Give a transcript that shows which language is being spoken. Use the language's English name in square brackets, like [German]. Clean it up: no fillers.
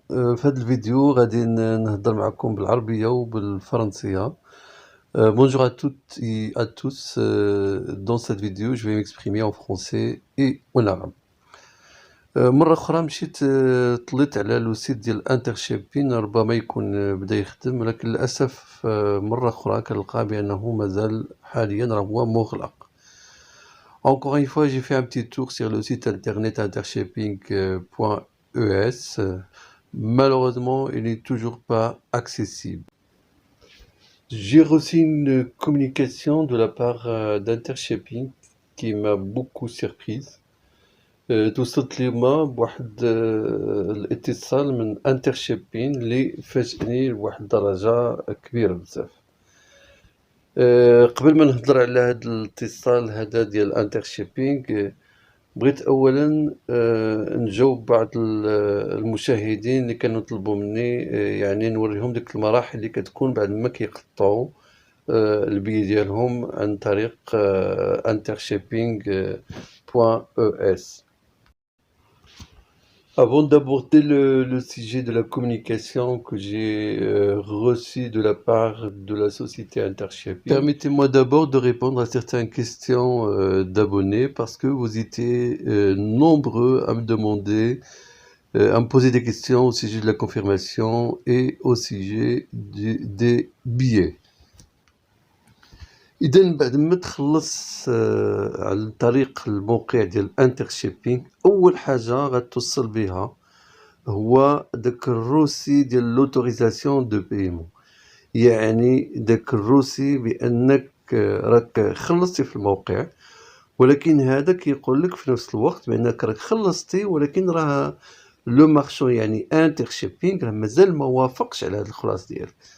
[Arabic] في هذا الفيديو غادي نهضر معكم بالعربية وبالفرنسية. [French] Bonjour à toutes et à tous. Dans cette vidéo, je vais m'exprimer en français et en arabe. [Arabic] مرة أخرى مشيت طليت على لو سيت ديال انترشيبين، ربما يكون بدا يخدم، ولكن للأسف مرة أخرى كنلقى بأنه مازال حاليا راه هو مغلق. [French] Encore une fois, j'ai fait un petit tour sur le site internet intershipping.es. Malheureusement, il n'est toujours pas accessible. J'ai reçu une communication de la part d'Intershipping qui m'a beaucoup surprise. [Arabic] توصلت لي بواحد الاتصال من انترشيبين اللي فاجئني لواحد الدرجة كبيرة بزاف. قبل ما نهضر على هذا الاتصال هذا ديال انترشيبينغ، بغيت اولا نجاوب بعض المشاهدين اللي كانوا طلبوا مني يعني نوريهم ديك المراحل اللي كتكون بعد ما كيقطعوا البي ديالهم عن طريق intershipping.es. [French] Avant d'aborder le sujet de la communication que j'ai reçue de la part de la société Intershipping, permettez-moi d'abord de répondre à certaines questions d'abonnés, parce que vous étiez nombreux à me demander, à me poser des questions au sujet de la confirmation et au sujet des billets. [Arabic] إذا بعد ما تخلص عن طريق الموقع ديال انترشيبينغ، أول حاجة غتوصل بها هو داك الروسي ديال لوتوريزاسيون دو بايمون، يعني داك الروسي بأنك راك خلصتي في الموقع، ولكن هذا كيقول لك في نفس الوقت بأنك راك خلصتي، ولكن راه لو مارشون يعني انترشيبينغ راه مازال ما وافقش على هذا الخلاص ديالك.